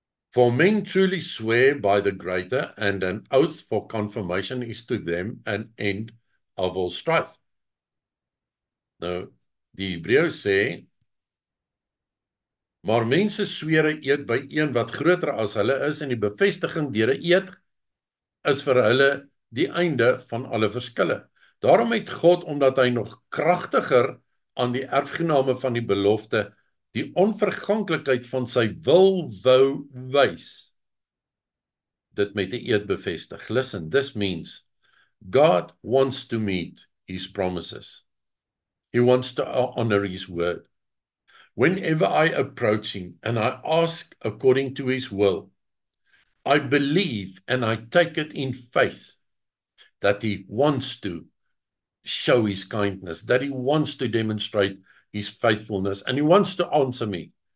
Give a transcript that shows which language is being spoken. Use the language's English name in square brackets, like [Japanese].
[English] For men truly swear by the greater, and an oath for confirmation is to them an end of all strife. [Afrikaans] Nou, die Hebreërs sê, maar mense swere eed by een wat groter as hulle is, en die bevestiging deur 'n eed is vir hulle die einde van alle verskille. Daarom het God, omdat hy nog kragtiger aan die erfgename van die belofte, die onverganklikheid van sy wil wou wys, dit met 'n eed bevestig. [English] Listen, this means God wants to meet his promises. He wants to honor his word. Whenever I approach him and I ask according to his will, I believe and I take it in faith that he wants to show his kindness, that he wants to demonstrate his faithfulness, and he wants to answer me.